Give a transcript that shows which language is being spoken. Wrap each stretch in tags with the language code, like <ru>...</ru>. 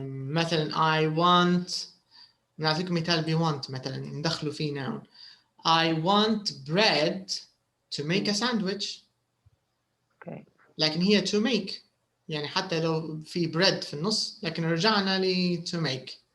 <ar>مثلا I want نعطيكم مثال ب want مثلا ندخلوا فيه noun.</ar> <en>I want bread to make a sandwich.</en> <ar>اوكي. لكن هي to make يعني حتى لو في bread في النص لكن رجعنا ل to make.</ar>